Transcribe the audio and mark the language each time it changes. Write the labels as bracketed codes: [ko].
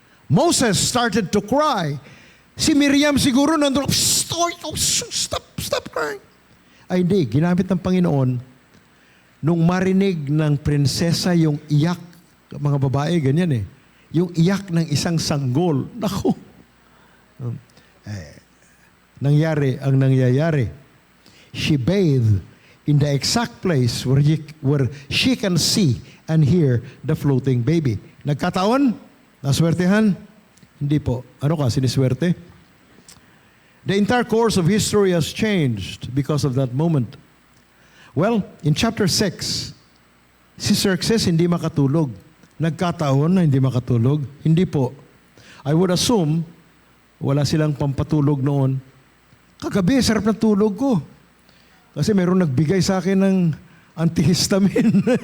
[en] Moses started to cry. [tl] Si Miriam siguro nandun, [en] stop crying. [tl] Ay hindi, ginamit ng Panginoon nung marinig ng prinsesa yung iyak, mga babae, ganyan eh. Yung iyak ng isang sanggol. Naku. Nangyari ang nangyayari. [en] She bathed in the exact place where she can see and hear the floating baby. [tl] Nagkataon? Naswertehan? Hindi po. Ano ka, siniswerte? [en] The entire course of history has changed because of that moment. Well, in [tl] chapter 6, si Xerxes hindi makatulog. Nagkataon na hindi makatulog? Hindi po. [en] I would assume, [tl] wala silang pampatulog noon. Kagabi, sarap na tulog ko. Kasi mayroong nagbigay sa akin ng antihistamine.